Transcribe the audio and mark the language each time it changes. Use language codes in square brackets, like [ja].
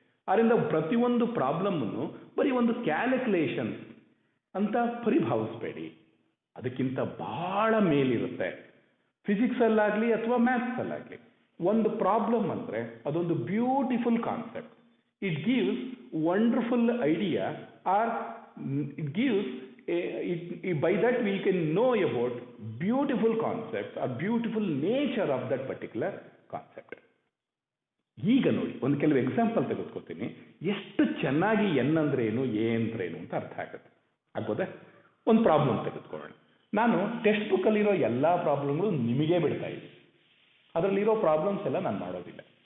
[kn] ಆದ್ದರಿಂದ ಪ್ರತಿಯೊಂದು ಪ್ರಾಬ್ಲಮ್ಮನ್ನು ಬರೀ ಒಂದು ಕ್ಯಾಲ್ಕುಲೇಷನ್ ಅಂತ ಪರಿಭಾವಿಸ್ಬೇಡಿ, ಅದಕ್ಕಿಂತ ಬಹಳ ಮೇಲಿರುತ್ತೆ. ಫಿಸಿಕ್ಸಲ್ಲಾಗಲಿ ಅಥವಾ ಮ್ಯಾಥ್ಸಲ್ಲಾಗಲಿ ಒಂದು ಪ್ರಾಬ್ಲಮ್ ಅಂದರೆ [en] ಅದೊಂದು beautiful concept. It gives wonderful idea or it gives by that we can know about beautiful concepts or beautiful nature of that particular concept. [kn] ಈಗ ನೋಡಿ ಒಂದು ಕೆಲವು ಎಕ್ಸಾಂಪಲ್ ತೆಗೆದುಕೊತೀನಿ, ಎಷ್ಟು ಚೆನ್ನಾಗಿ ಎನ್ ಅಂದ್ರೆ ಏನು, ಎ ಅಂದ್ರೆ ಏನು ಅಂತ ಅರ್ಥ ಆಗುತ್ತೆ. ಆಗ್ಬೋದಾ? ಒಂದು ಪ್ರಾಬ್ಲಮ್ ತೆಗೆದುಕೊಳ್ಳೋಣ. ನಾನು ಟೆಕ್ಸ್ಟ್ ಬುಕ್ಕಲ್ಲಿರೋ ಎಲ್ಲ ಪ್ರಾಬ್ಲಮ್ಗಳು ನಿಮಗೇ ಬಿಡ್ತಾ ಇದ್ದೀನಿ, ಅದರಲ್ಲಿರೋ ಪ್ರಾಬ್ಲಮ್ಸ್ ಎಲ್ಲ ನಾನು ಮಾಡೋದಿಲ್ಲ.